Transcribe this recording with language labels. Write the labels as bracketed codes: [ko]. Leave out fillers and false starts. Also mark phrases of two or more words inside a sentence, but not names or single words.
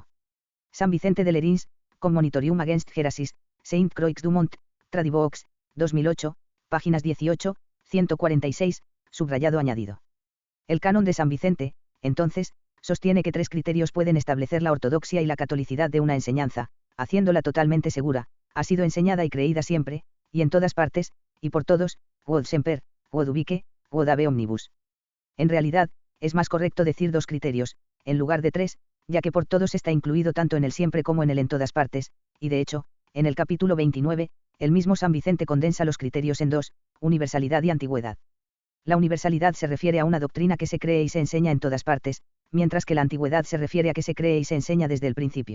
[es] San Vicente de Lerins, con Monitorium against Heresis, Saint Croix du Mont, Tradivox, 2008, páginas 18, 146, subrayado añadido. El canon de San Vicente, entonces, sostiene que 3 criterios pueden establecer la ortodoxia y la catolicidad de una enseñanza, haciéndola totalmente segura, ha sido enseñada y creída siempre, y en todas partes, y por todos, [la] quod semper, quod ubique, quod ave omnibus. [es] En realidad, es más correcto decir 2 criterios, en lugar de 3, ya que por todos está incluido tanto en el siempre como en el en todas partes, y de hecho, en el capítulo 29, el mismo San Vicente condensa los criterios en 2, universalidad y antigüedad. La universalidad se refiere a una doctrina que se cree y se enseña en todas partes, mientras que la antigüedad se refiere a que se cree y se enseña desde el principio.